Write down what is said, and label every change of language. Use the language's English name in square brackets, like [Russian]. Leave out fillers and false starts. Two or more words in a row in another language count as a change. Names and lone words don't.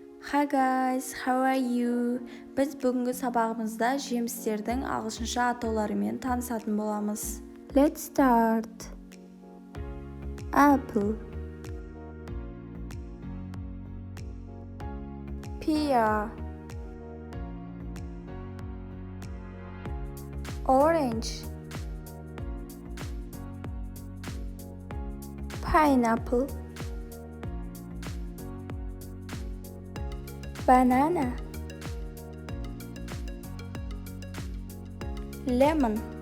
[English] Hi guys, how are you? [Kazakh] Біз бүгінгі сабағымызда жемістердің ағылшынша атауларымен танысатын боламыз. [English] Let's start. Apple, pear, orange, pineapple, banana, lemon,